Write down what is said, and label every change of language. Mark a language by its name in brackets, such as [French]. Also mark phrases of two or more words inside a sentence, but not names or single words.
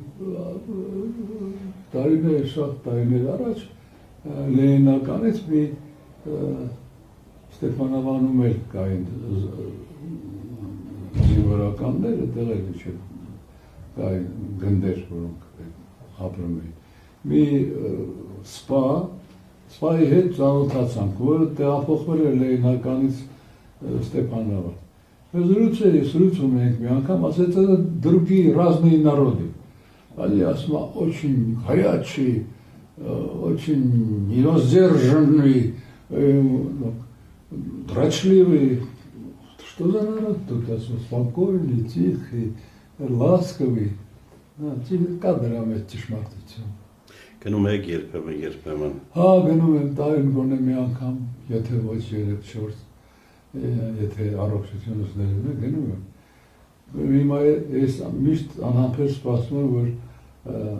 [Armenian] տարիներ, շատ տարիներ առաջ Լենինականից մի Ստեփանավանում էլ կային զինվորականներ, այդտեղ էլ կային գնդեր, որոնք ապրում էին։ Մի սպայի հետ ծանոթացանք, որը տեղափոխվել էր Լենինականից Ստեփանավան։ Զրուցում ենք մի անգամ, ասեց, [Russian] это другие разные народы. Они очень горячие, очень невоздержанные, дрочливые. Что за народ тут? Спокойный, тихий, ласковый. [Armenian] Կադրամ այդ ճշմարտություն։ Գնում եք երբեմն։ Հա, գնում եմ տարին գոնե մի անգամ, եթե ոչ 3-4, եթե առողջությունս ներում է, գնում եմ։ Հիմա ես միշտ անհամբեր սպասում եմ, որ